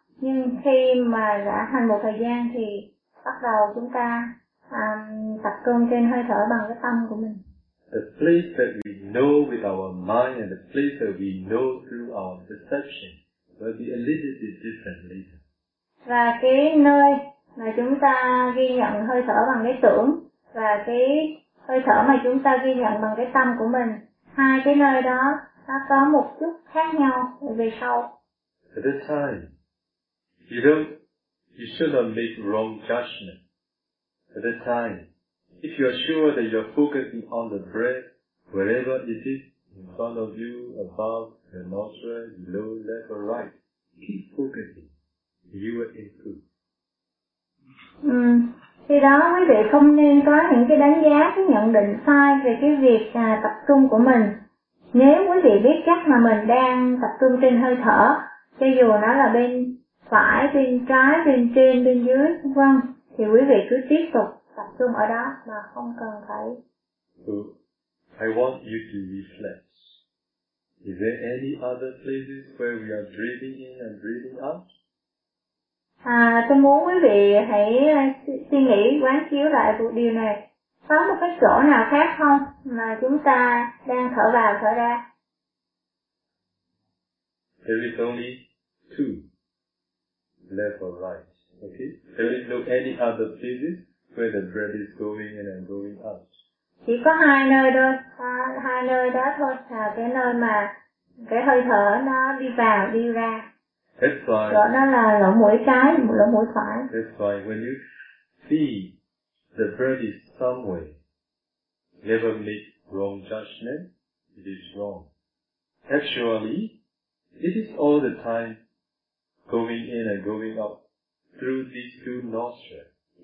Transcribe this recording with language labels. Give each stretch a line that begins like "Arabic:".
Vietnamese: Nhưng khi mà đã hành một thời gian thì bắt đầu chúng ta tập trung trên hơi thở bằng cái tâm của mình.
English: The place that we know with our mind and the place that we know through our perception will be a little bit different later.
Vietnamese: Và cái nơi mà chúng ta ghi nhận hơi thở bằng cái tưởng và cái hơi thở mà chúng ta ghi nhận bằng cái tâm của mình, hai cái nơi đó nó có một chút khác nhau về sau.
English: At that time, you should not make wrong judgment. At that time, if you are sure that you are focusing on the breath, wherever it is, in front of you, above, your nostril, below, left or right, keep focusing. You will improve.
Vietnamese: Khi đó quý vị không nên có những cái đánh giá, cái nhận định sai về cái việc tập trung của mình. Nếu quý vị biết chắc là mình đang tập trung trên hơi thở, cho dù nó là bên phải, bên trái, bên trên, bên dưới, vân, thì quý vị cứ tiếp tục tập trung ở đó mà không cần phải.
English: I want you to reflect. Is there any other places where we are breathing in and breathing out?
Vietnamese: Tôi muốn quý vị hãy suy nghĩ, quán chiếu lại một điều này. Có một cái chỗ nào khác không mà chúng ta đang thở vào, thở ra?
English: There is only two, left or right, okay? There is no any other places where the breath is going in and going out.
Vietnamese: Chỉ có hai nơi đó thôi, là cái nơi mà cái hơi thở nó đi vào, đi ra.
English: That's why.
Vietnamese: Đó nó là lỗ mũi trái, lỗ mũi phải.
English: That's why when you see the breath is somewhere, never make wrong judgment, it is wrong. Actually, it is all the time going in and going out through these two nostrils.